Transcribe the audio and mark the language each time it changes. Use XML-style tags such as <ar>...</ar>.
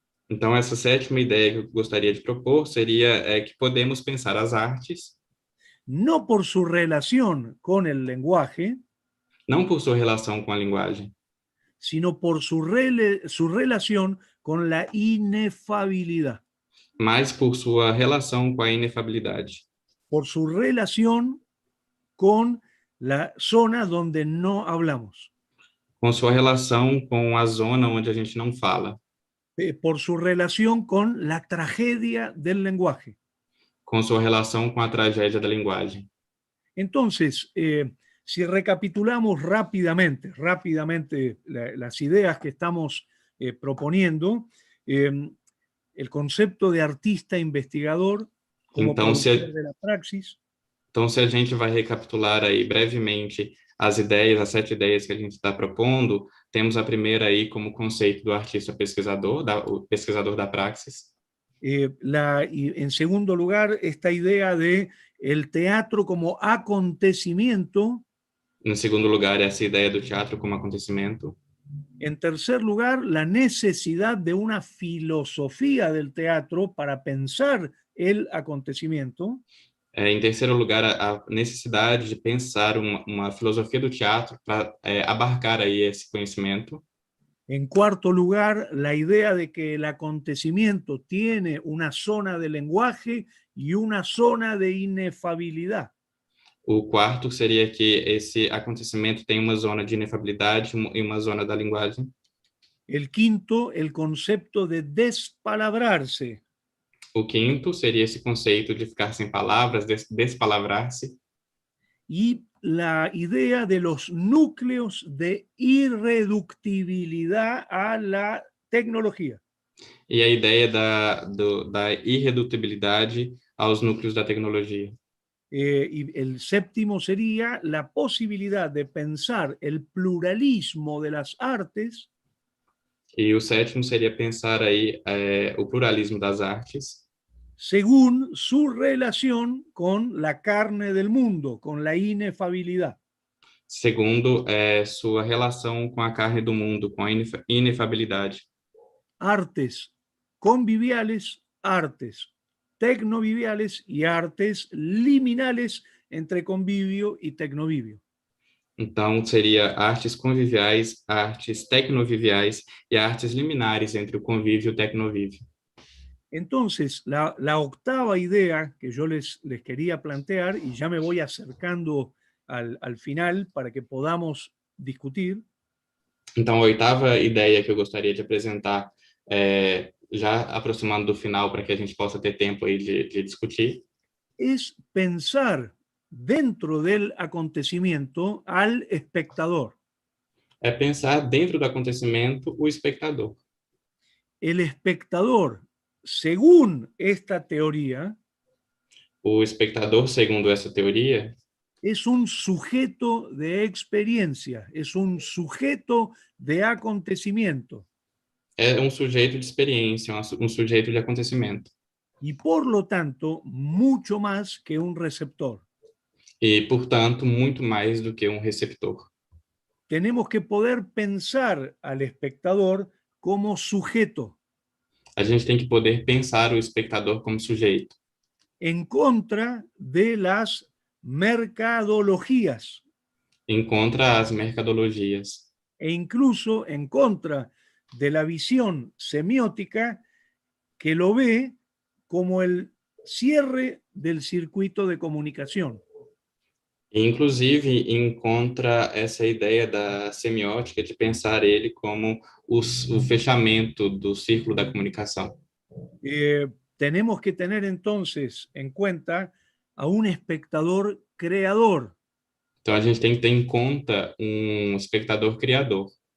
<pt>Então, essa sétima ideia que eu gostaria de propor seria que podemos pensar as artes</pt> <es>no por su relación con el lenguaje,</es> <pt>não por sua relação com a linguagem,</pt> <es>sino por su relación con la inefabilidad.</es> <pt>mas por sua relação com a inefabilidade.</pt> <es>Por su relación con la zona donde no hablamos.</es> <pt>Com sua relação com a zona onde a gente não fala.</pt> <es>Por su relación con la tragedia del lenguaje.</es> <pt>Com sua relação com a tragédia da linguagem.</pt> <es>Entonces, si recapitulamos rápidamente las ideas que estamos proponiendo, el concepto de artista investigador como productor de la praxis.</es> <pt>Então, se a gente vai recapitular aí brevemente as 7 ideias que a gente está propondo, temos a primeira aí como conceito do artista pesquisador, o pesquisador da praxis.</pt> <es>En segundo lugar, esta idea de el teatro como acontecimiento. En segundo lugar,</es> <pt>essa ideia do teatro como acontecimento.</pt> <es>En tercer lugar, la necesidad de una filosofía del teatro para pensar el acontecimiento.</es> <pt>Em terceiro lugar, a necessidade de pensar uma filosofia do teatro para abarcar aí esse conhecimento.</pt> <es>En cuarto lugar, la idea de que el acontecimiento tiene una zona de lenguaje y una zona de inefabilidad.</es> <pt>O quarto seria que esse acontecimento tem uma zona de inefabilidade e uma zona da linguagem.</pt> <es>El quinto, el concepto de despalabrarse.</es> <pt>O quinto seria esse conceito de ficar sem palavras, despalavrar-se.</pt> <es>Y la idea de los núcleos de irreductibilidad a la tecnología.</es> <pt>E a ideia da irredutibilidade aos núcleos da tecnologia.</pt> <es>Y el séptimo sería la posibilidad de pensar el pluralismo de las artes.</es> <pt>E o sétimo seria pensar aí o pluralismo das artes.</pt> <es>Según su relación con la carne del mundo, con la inefabilidad.</es> <pt>Segundo, sua relação com a carne do mundo, com a inefabilidade.</pt> <es>Artes conviviales, artes tecnoviviales y artes liminales entre convivio y tecnovivio.</es> <pt>Então, seria artes conviviais, artes tecnoviviais e artes liminares entre o convívio e o tecnovívio.</pt> <es>Entonces, la octava idea que yo les quería plantear, y ya me voy acercando al final para que podamos discutir.</es> <pt>Então, a oitava ideia que eu gostaria de apresentar, já aproximando do final para que a gente possa ter tempo aí de discutir,</pt> <es>es pensar dentro del acontecimiento al espectador.</es> <pt>É pensar dentro do acontecimento o espectador.</pt> <es>El espectador según esta teoría,</es> <pt>O espectador, segundo essa teoria,</pt> <es>es un sujeto de experiencia, es un sujeto de acontecimiento</es> <pt>é um sujeito de experiência, um sujeito de acontecimento.</pt> <es>y por lo tanto mucho más que un receptor.</es> <pt>E, portanto, muito mais do que um receptor.</pt> <es>Tenemos que poder pensar al espectador como sujeto,</es> <pt>A gente tem que poder pensar o espectador como sujeito,</pt> <es>en contra de las mercadologías</es> <pt>em contra as mercadologias</pt> <es>e incluso en contra de la visión semiótica que lo ve como el cierre del circuito de comunicación.</es> <pt>e, inclusive, em contra essa ideia da semiótica de pensar ele como o fechamento do círculo da comunicação.</pt> <es>Tenemos que tener entonces en cuenta a un espectador creador,</es> <pt>Então, a gente tem que ter em conta um espectador criador,</pt>